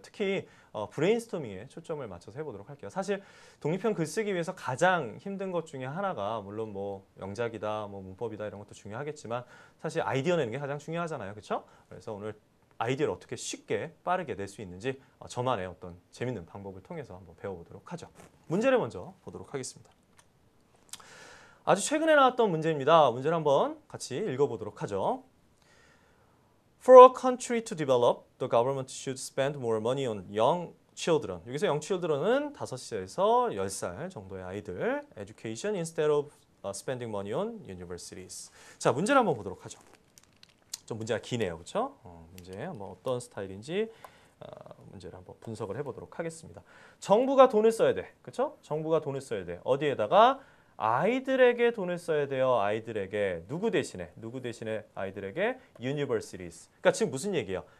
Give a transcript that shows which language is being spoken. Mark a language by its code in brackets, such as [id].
[ko] 특히 브레인스토밍에 초점을 맞춰서 해보도록 할게요. 사실 독립형 글쓰기 위해서 가장 힘든 것 중에 하나가 물론 뭐 영작이다, 뭐 문법이다 이런 것도 중요하겠지만 사실 아이디어 내는 게 가장 중요하잖아요, 그렇죠? 그래서 오늘 아이디어를 어떻게 쉽게 빠르게 낼 수 있는지 저만의 어떤 재밌는 방법을 통해서 한번 배워보도록 하죠. 문제를 먼저 보도록 하겠습니다. 아주 최근에 나왔던 문제입니다. 문제를 한번 같이 읽어보도록 하죠. [en] For a country to develop, the government should spend more money on young children. [ko] 여기서 young children은 5살에서 10살 정도의 아이들. [en] Education instead of spending money on universities. [ko] 자, 문제를 한번 보도록 하죠. 좀 문제가 기네요, 그렇죠? 문제 뭐 어떤 스타일인지 문제를 한번 분석을 해보도록 하겠습니다. 정부가 돈을 써야 돼, 그렇죠? 정부가 돈을 써야 돼. 어디에다가 아이들에게 돈을 써야 돼요. 아이들에게 누구 대신에 아이들에게 universities. 그러니까 지금 무슨 얘기예요?